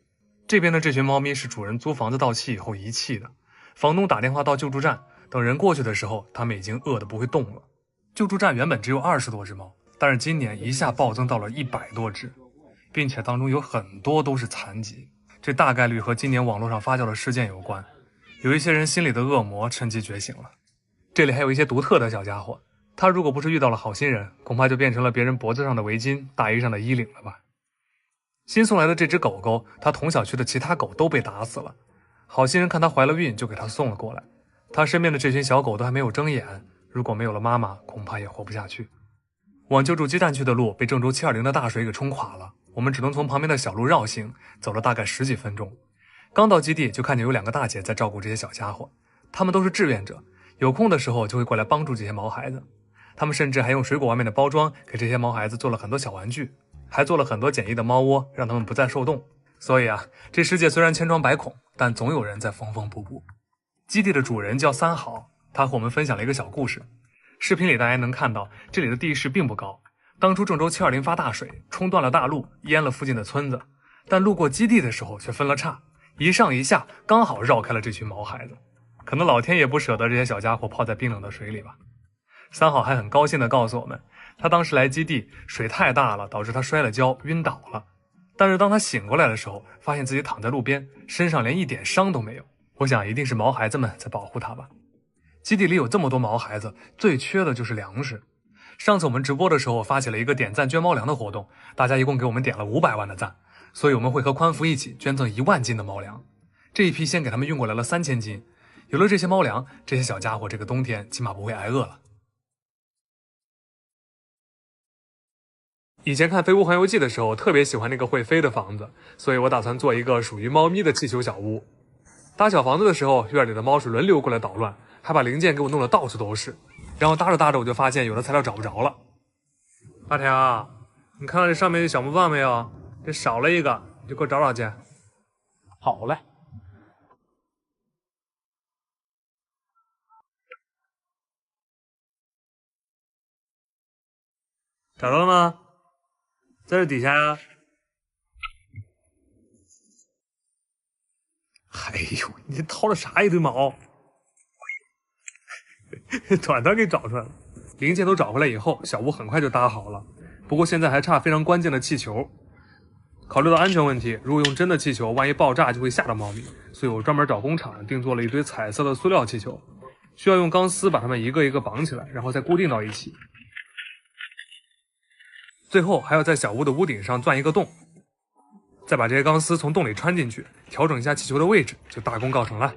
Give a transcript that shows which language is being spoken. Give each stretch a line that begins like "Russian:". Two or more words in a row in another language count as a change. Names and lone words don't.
Chinese: 這邊的這群貓咪是主人租房子到期以後遺棄的，房東打電話到救助站，等人過去的時候，他們已經餓得不會動了。救助站原本只有20多隻貓，但是今年一下暴增到了100多隻。並且當中有很多都是殘疾，這大概率和今年網絡上發酵的事件有關。有一些人心裡的惡魔趁機覺醒了。這裡還有一些獨特的小家伙，他如果不是遇到了好心人，恐怕就變成了別人脖子上的圍巾、大衣上的衣領了吧。新送来的这只狗狗，它同小区的其他狗都被打死了。好心人看它懷了孕，就給它送了過來。它身邊的這群小狗都還沒有睜眼，如果沒有了媽媽，恐怕也活不下去。往救助雞蛋去的路被鄭州720的大水給沖垮了，我們只能從旁邊的小路繞行，走了大概10幾分鐘。剛到基地就看見有2個大姐在照顧這些小家伙，他們都是志願者，有空的時候就會過來幫助這些毛孩子。他們甚至還用水果外面的包裝給這些毛孩子做了很多小玩具，還做了很多簡易的貓窩，讓他們不再受凍。所以啊，這世界雖然千瘡百孔，但總有人在縫縫補補。基地的主人叫三好，他和我們分享了一個小故事。視頻裡大家能看到，這裡的地勢並不高。當初鄭州720發大水，沖斷了大路，淹了附近的村子，但路過基地的時候卻分了叉，一上一下剛好繞開了這群毛孩子。可能老天也不捨得這些小家伙泡在冰冷的水裡吧。三好還很高興地告訴我們，他當時來基地，水太大了，導致他摔了跤，暈倒了。但是當他醒過來的時候，發現自己躺在路邊，身上連一點傷都沒有。我想一定是毛孩子們在保護他吧。基地裡有這麼多毛孩子，最缺的就是糧食。上次我們直播的時候發起了一個點讚捐貓糧的活動，大家一共給我們點了500萬的讚，所以我們會和寬福一起捐贈1萬斤的貓糧。這一批先給他們運過來了3000斤，有了這些貓糧，這些小家伙這個冬天起碼不會挨餓了。以前看《飛屋環遊記》的時候，特別喜歡那個會飛的房子，所以我打算做一個屬於貓咪的氣球小屋。搭小房子的時候，院裡的貓是輪流過來搗亂，還把零件給我弄得到處都是。然後搭着搭着，我就發現有的材料找不着了。阿條，你看到這上面的小木棒沒有？這少了一個，你就給我找找去。好嘞。找到了嗎？在這底下呀。哎呦，你掏了啥一堆毛？短短給找出來了。零件都找回來以後，小屋很快就搭好了。不過現在還差非常關鍵的氣球。考慮到安全問題，如果用真的氣球，萬一爆炸就會嚇到貓咪，所以我專門找工廠定做了一堆彩色的塑料氣球，需要用鋼絲把它們一個一個綁起來，然後再固定到一起。最後還要在小屋的屋頂上鑽一個洞，再把這些鋼絲從洞裡穿進去，調整一下氣球的位置，就大功告成了。